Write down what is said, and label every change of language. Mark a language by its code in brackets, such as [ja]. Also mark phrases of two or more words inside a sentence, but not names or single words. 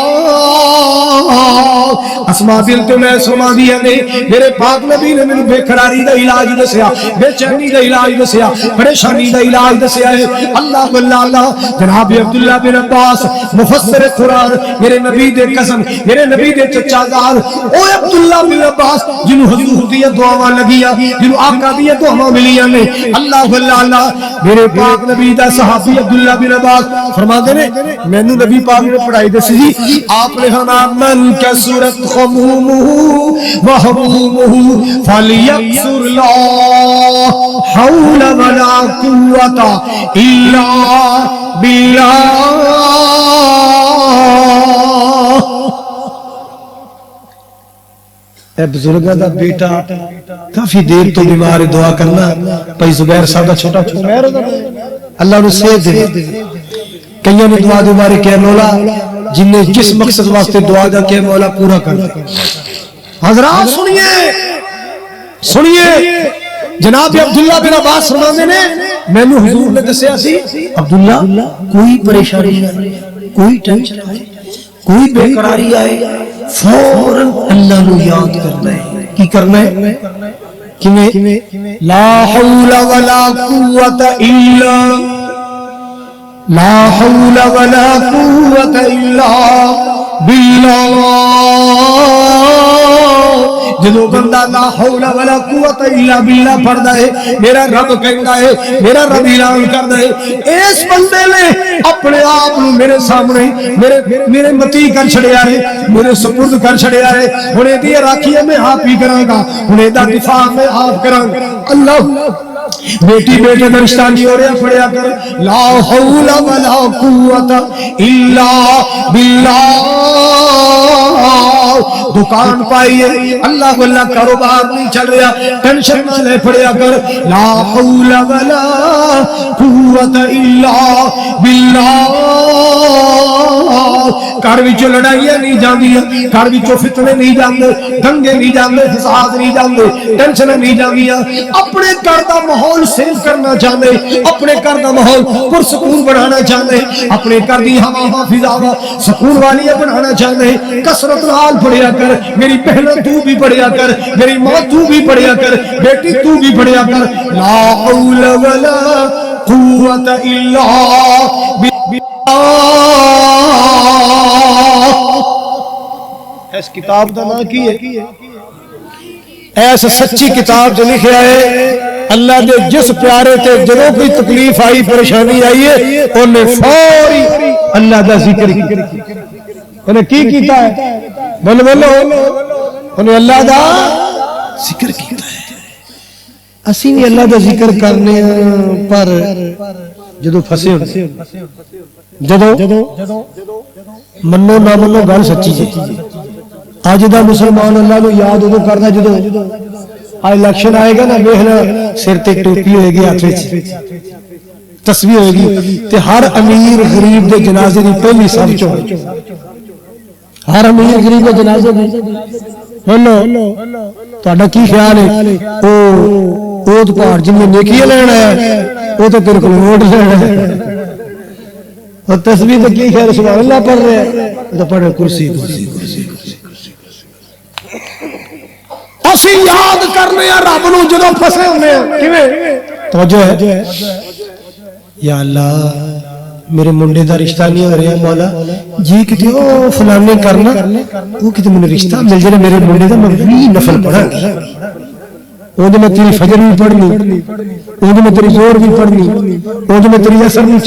[pa] اسماء بنت امیس فرما دیا نے، میرے پاک نبی نے مینوں بے قراری دا علاج دسیا، بے چینی دا علاج دسیا، پریشانی دا علاج دسیا ہے۔ [ar] اللہ اللہ [pa] جناب عبداللہ بن عباس مفسر قرآن، میرے نبی دے قسم، میرے نبی دے چچا زاد، او عبداللہ بن عباس جنہوں حضور دیا دعاواں لگیا، جنہوں آقا دیا دعاواں ملیاں نے۔ [ar] اللہ اللہ [pa] میرے پاک نبی دا صحابی عبداللہ بن عباس فرما دے نے، میں نے نبی پاک نے پڑھائی دسی جی، آپ نے فرمایا [ar] من کثرت خمومہ وہمومہ فلیکثر لا حول ولا قوت الا باللہ۔ [pa] اے بزرگاں دا بیٹا کافی دیر تو بیمار، دعا کرنا بھائی زبیر صاحب دا چھوٹا عمر، اللہ نے صحت دے۔ کئیوں نے دعا دے بارے کہ مولا جن نے جس مقصد واسطے دعا دا کہ مولا پورا کر دے۔ حضرات سنیے سنیے، جناب عبداللہ بن عباس فرماندے نے، میں نے حضور نے دسیا سی عبداللہ کوئی پریشانی نہ، کوئی ٹینشن نہ، کوئی بے قراری آئے فوراً اللہ نو یاد کرنا ہے. کی کرنا ہے؟ کیویں؟ [ar] لا حول ولا قوت الا لا حول ولا قوت الا باللہ. [pa] جدو بندہ [ar] لا حول ولا قوت الا باللہ [pa] پڑھدا ہے میرا رب کہندا ہے میرا رب اعلان کردا ہے اس بندے نے اپنے آپ کو میرے سامنے میرے متی کر چھڑیا ہے میرے سپرد کر چھڑیا ہے. ہن ایدی راکھی میں آپ ہی کراں گا ہن ایدا دفاع میں آپ کراں گا. اللہ بیٹی بیٹے کا رشتہ نہیں ہو رہا پڑھیا کر [ar] لا حول ولا قوت الا باللہ. [pa] دکان پائیے اللہ واللہ کاروبار نہیں چل رہا ٹینشن نہ لے پڑھیا کر [ar] لا حول ولا قوت الا باللہ. [pa] گھر وچوں لڑائیاں نہیں جاندیاں گھر وچوں فتنے نہیں جاندے دنگے نہیں جاندے فساد نہیں جاندے ٹینشن نہیں جاندیاں. اپنے گھر دا ماحول سیف کرنا چاہتے اپنے گھر دا ماحول پرسکون بنانا چاہتے اپنے گھر دی ہوا فضا سکون والی بنانا چاہتے کثرت نال پڑھیا کر میری بہن تو بھی پڑھیا کر میری ماں تو بھی پڑھیا کر بیٹی تو بھی پڑھیا کر [ar] لا حول ولا قوت الا باللہ. [pa] اس کتاب دا نام کی ہے؟ ایسا سچی کتاب جو لکھیا ہے اللہ دے جس پیارے تے جدوں کوئی تکلیف آئی پریشانی آئی ہے انہیں فوری اللہ دا ذکر کیا. انہیں کی کیتا ہے؟ بولو انہیں اللہ دا ذکر کیتا ہے. اسی بھی اللہ دا ذکر کرنے پر جدو پھسے ہوتے جدو منو نہ منو گل سچی جی. آج دا مسلمان اللہ نو یاد ادو کرنا جدو الیکشن آئے گا نا ویکھنا سر تے ٹوپی ہوئے گی ہاتھ وچ تسبیح ہوئے گی تے ہر امیر غریب دے جنازے دی پہلی صف چ ہر امیر غریب دے جنازے دی بولو تہاڈا کی خیال ہے او تو پہاڑ جن نیکیاں لینا ہے او تو تیرے کول ووٹ لینا ہے اور تسبیح تے کی خیر [ar] سبحان اللہ [pa] پڑھ رہے ہیں تو پڑھے کرسی کرسی کرسی اسی یاد کرنے ہیں رب نو جدوں پھسے ہونے ہیں کیویں توجہ ہے یا اللہ میرے منڈے دا رشتہ نہیں ہو رہا مولا جی کتے او فلانے کرنا وہ کتے [ur] مجھے رشتہ مل جائے [pa] میرے منڈے دا میں 20 نفل پڑھا گا وہ میں تیری فجر بھی پڑھنی وہ میں تیری زور بھی پڑھنی وہ میں تیری اثر بھی